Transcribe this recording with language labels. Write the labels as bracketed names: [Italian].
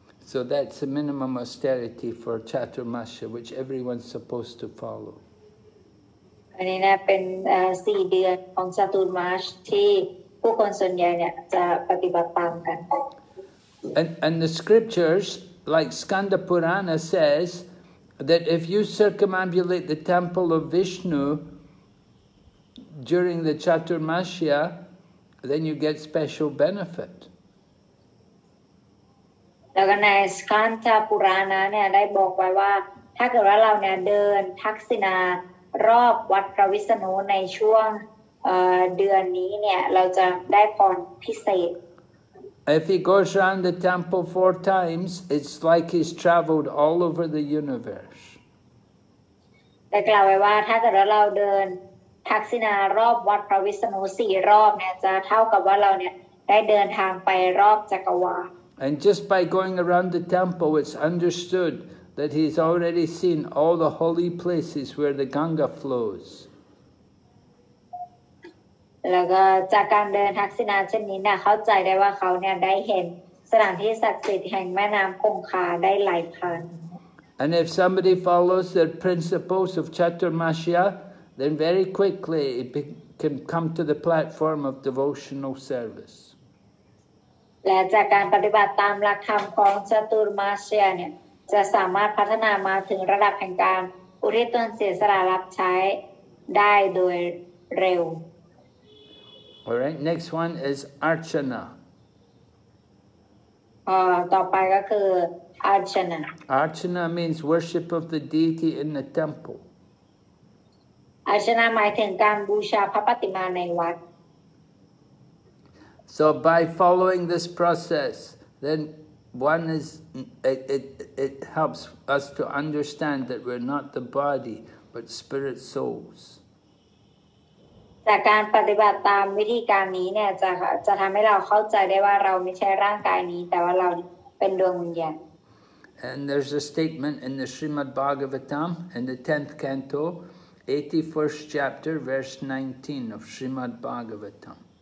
[English] So that's the minimum austerity for Chaturmasya, which everyone's supposed to follow. [Thai] อันนี้นะเป็น4 เดือนของจตุรมาสที่ผู้คนส่วนใหญ่เนี่ยจะปฏิบัติตามกัน [English] And the scriptures, like Skanda Purana says, that if you circumambulate the temple of Vishnu during the Chaturmasya, then you get special benefit. [Thai] แล้วก็ในสคันธปุราณะเนี่ยได้บอกไว้ว่าถ้าเกิดว่าเราเนี่ยเดินทักษิณารอบวัดพระวิษณุในช่วงเดือนนี้เนี่ยเราจะได้พรพิเศษ [English] If he goes around the temple 4 times, it's like he's traveled all over the universe. [Thai] ได้กล่าวไว้ว่าถ้าเกิดเราเดินทักษิณารอบวัดพระวิษณุ4 รอบเนี่ยจะเท่ากับว่าเราเนี่ยได้เดินทางไปรอบจักรวาล [English] And just by going around the temple, it's understood that he's already seen all the holy places where the Ganga flows. [Thai] แล้วก็จากการเดินทักษิณาเช่นนี้เนี่ยเข้าใจได้ว่าเขาเนี่ยได้เห็นสถานที่ศักดิ์สิทธิ์แห่งแม่น้ำคงคาได้ไหลผ่าน [English] And if somebody follows the principles of Chaturmasya, then very quickly it can come to the platform of devotional service. [Thai] และจากการปฏิบัติตามหลักธรรมของจตุรมาสยเนี่ยจะสามารถพัฒนามาถึงระดับแห่งการอุทิศตนเสียสละรับใช้ได้โดยเร็ว [English] All right, next one is Archana. [Thai] ต่อไปก็คือ Archana. [English] Archana means worship of the deity in the temple. [Thai] Archana หมายถึงการบูชาพระปฏิมาในวัด [English] So by following this process, then one is it helps us to understand that we're not the body but spirit souls. [Thai] จากการปฏิบัติตามวิธีการนี้เนี่ยจะทำให้เราเข้าใจได้ว่าเราไม่ใช่ร่างกายนี้แต่ว่าเราเป็นดวงวิญญาณ [English] And there's a statement in the Srimad Bhagavatam in the 10th canto, 81st chapter, verse 19 of Srimad Bhagavatam.